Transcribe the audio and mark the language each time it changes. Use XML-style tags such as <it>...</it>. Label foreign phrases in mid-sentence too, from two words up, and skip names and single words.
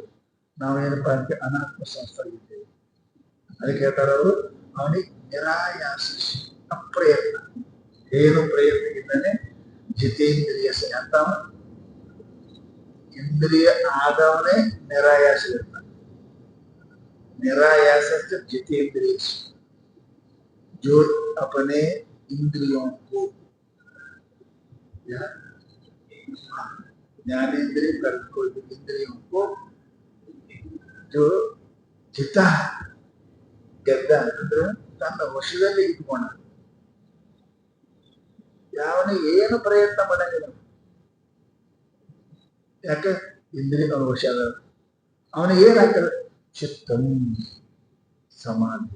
<kn>ನಾವೇನಪ್ಪ ಅಂತ ಅನಾತ್ಮ ಸಂಸ್ಥೆ ಇದ್ದೇವೆ. ಅದಕ್ಕೆ ಹೇಳ್ತಾರ ಅವರು, ಅವನಿಗೆ ನಿರಾಯಾಸ ಅಪ್ರಯತ್ನ, ಏನು ಪ್ರಯತ್ನ ಇದ್ದಾನೆ. ಜಿತೇಂದ್ರಿಯ ಅಂತ ಇಂದ್ರಿಯ ಆದವನೇ ನಿರಾಯಾಸ ಇರ್ತಾನೆ.</kn> <hi>निरायास जितेंद्रिय जो अपने इंद्रियों को ज्ञानेन्द्रिय इंद्रियों को जो जिता</hi> <kn>ಗೆದ್ದ ಅಂದ್ರೆ ತನ್ನ ವಶದಲ್ಲಿ ಇಟ್ಕೊಂಡ. ಯಾವನಿಗೆ ಏನು ಪ್ರಯತ್ನ ಮಾಡಂಗಿಲ್ಲ. ಯಾಕೆ? ಇಂದ್ರಿಯ ವಶ ಅದ. ಅವನಿಗೆ ಏನಾಗ್ತದೆ? ಚಿತ್ತಂ ಸಮಾಧಿ.</kn>